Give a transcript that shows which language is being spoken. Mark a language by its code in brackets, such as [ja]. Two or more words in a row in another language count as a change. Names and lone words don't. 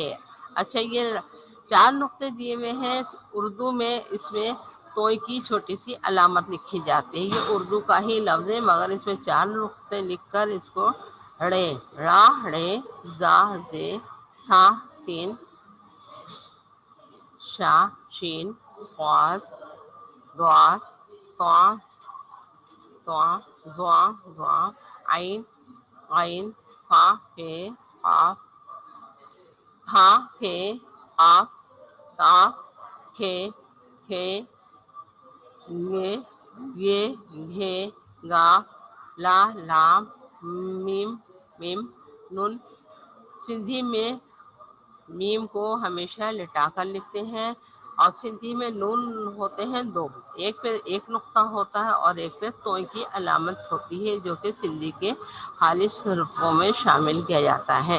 [ur] اچھا یہ 4 نقطے دیے ہوئے ہیں اردو میں، اس میں توئی کی چھوٹی سی علامت لکھی جاتی ہے، یہ اردو کا ہی لفظ ہے، مگر اس میں 4 نقطے لکھ کر اس کو ڑے، را ڑے، زا زے، سا سین، شا شین، صاد ضاد، طا طاء، ظا ظا، عین عین، فا فے قاف، ہا پھے قاف، کاف کھے کھے، گے گے، گھے گا، لا لام، میم میم، نون۔ سندھی میں میم کو ہمیشہ لٹا کر لکھتے ہیں، اور سندھی میں نون ہوتے ہیں 2، ایک پہ ایک نقطہ ہوتا ہے اور ایک پہ توئی کی علامت ہوتی ہے، جو کہ سندھی کے خالص حروفوں میں شامل کیا جاتا ہے۔